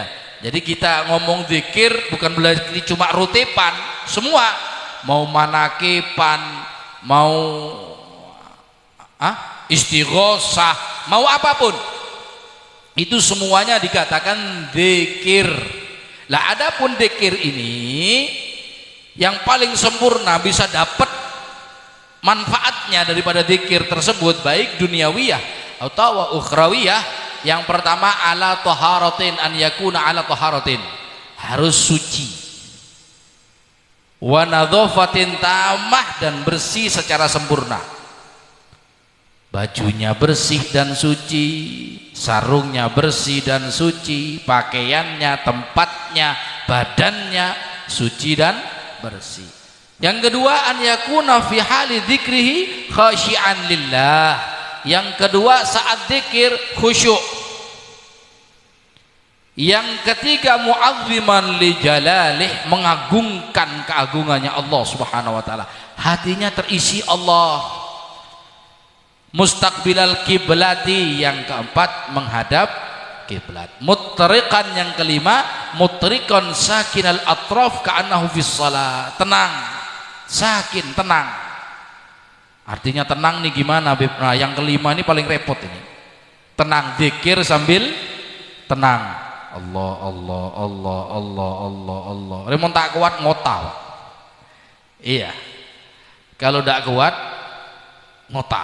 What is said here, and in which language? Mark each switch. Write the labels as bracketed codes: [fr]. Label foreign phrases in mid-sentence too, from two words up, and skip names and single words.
[id] Jadi kita ngomong zikir bukan berarti cuma rutipan, semua, mau manakipan, mau istighosah, mau apapun, itu semuanya dikatakan zikir. Lah adapun zikir ini yang paling sempurna bisa dapat manfaatnya daripada zikir tersebut baik duniawiyah atau ukhrawiyah. Yang pertama [ar] على طهارة، أن يكون على طهارة, [id] harus suci, [ar] ونظافة تامة, [id] dan bersih secara sempurna. Bajunya bersih dan suci, sarungnya bersih dan suci, pakaiannya, tempatnya, badannya suci dan bersih. Yang kedua [ar] أن يكون في حال ذكره خاشعا لله. [id] Yang kedua saat zikir khusyuk. Yang ketiga [ar] معظما لجلاله, [id] mengagungkan keagungannya Allah [ar] سبحانه وتعالى. [id] Hatinya terisi Allah. [ar] مستقبل القبلة, [id] yang keempat menghadap kiblat. [ar] Mutriqan, [id] yang kelima [ar] مطرقا ساكن الأطراف كأنه في الصلاة. [id] Tenang, sakin, tenang. Artinya tenang nih gimana, Beb? Nah, yang kelima ini paling repot ini. Tenang, zikir sambil tenang. Allah Allah Allah Allah Allah Allah. Remon tak kuat ngota. Iya. Kalau tak kuat ngota.